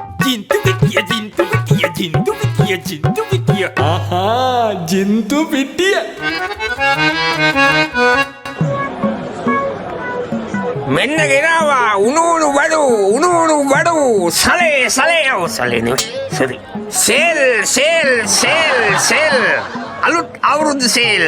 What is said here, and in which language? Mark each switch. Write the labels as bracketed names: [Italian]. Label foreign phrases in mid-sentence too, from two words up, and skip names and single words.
[Sinhala] Jintu pitia, jintu pitia, jintu pitia, jintu pitia. ආහා ජින්තු පිටිය මෙන්න ගෙනවා උණු බඩු සලේ නෙවෙයි සෝරි සේල් අලුත් අවුරුදු සේල්